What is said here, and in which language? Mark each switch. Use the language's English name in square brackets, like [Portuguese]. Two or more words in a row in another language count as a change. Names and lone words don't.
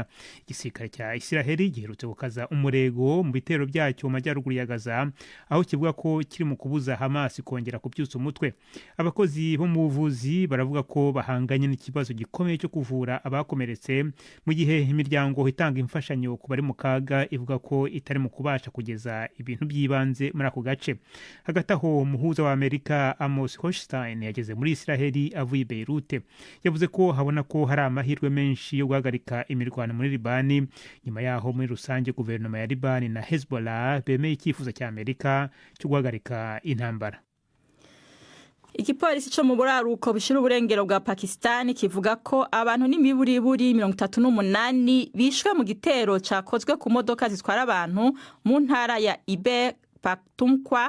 [Kinyarwanda] Igisirikare cya Israel giherutse gukaza umurego mu bitero byacyo mu majyaruguru ya Gaza, aho kivuga ko kiri mu kubuza Hamas kongera kubyutsa umutwe. Abakozi bo mu buvuzi baravuga ko bahanganye n'ikibazo gikomeye cyo kuvura abakomeretse, mu gihe imiryango itanga imfashanyo ku bari mu kaga ivuga ko itari mu kubasha kugeza ibintu by'ibanze muri ako gace. Hagati aho umuhuza wa Amerika Amos Hochstein yageze muri Israel avuye Beirut. Yavuze ko habona ko hari amahirwe menshi yo guhagarika imirwano muri Libani. Nyuma yaho muri rusange guverinoma ya Libani na Hezbollah bemeye icyifuzo cya Amerika cyo guhagarika intambara. [Rundi] Igipolisi cyo mu buraruko bishira uburengero bwa Pakistan kivuga ko abantu n'imiburiburi 38 bishwe mu gitero cakozwe ku modoka zitwara abantu mu ntara ya Khyber Pakhtunkhwa.